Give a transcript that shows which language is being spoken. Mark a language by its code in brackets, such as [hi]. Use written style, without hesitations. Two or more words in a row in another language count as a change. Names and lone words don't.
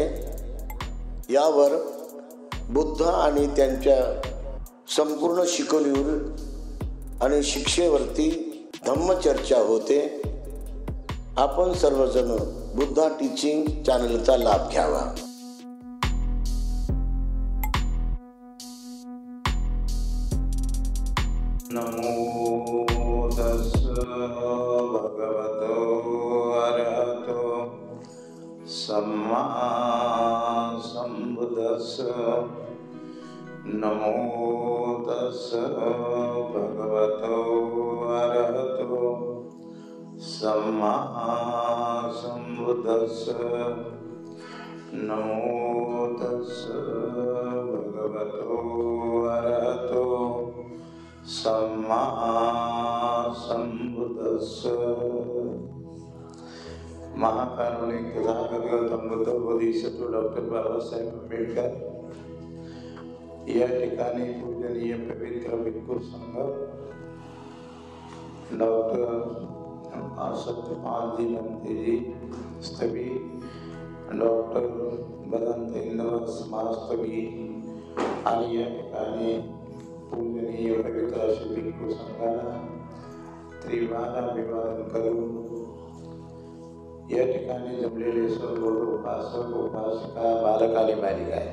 [mr] यावर बुद्ध आणि त्यांच्या संपूर्ण शिकवणीवर आणि शिक्षेवरती धम्मचर्चा होते. आपण सर्वजण बुद्धा टीचिंग चॅनलचा लाभ घ्यावा. [pi] नमो तस्स भगवतो अरहतो सम्मा संबुद्धस्स. नमो तस्स भगवतो अरहतो सम्मा संबुद्धस्स. नमो तस्स भगवतो अरहतो सम्मा संबुद्धस्स. [mr] महाकारुणिक तथागत गौतम बुद्ध बोधिसत्व डॉक्टर बाबासाहेब आंबेडकर या ठिकाणी पूजनीय पवित्र भिक्खू संघ डॉक्टर सत्यपाल जी बनते जी स्थवी, डॉक्टर बदंत इंद्र समाजस्थवी आणि या ठिकाणी पूजनीय पवित्र असे भिक्खू संघाला त्रिवार अभिवादन करून या ठिकाणी जमलेले सर्व उपासक उपासिका बालक आणि बालिका आहे.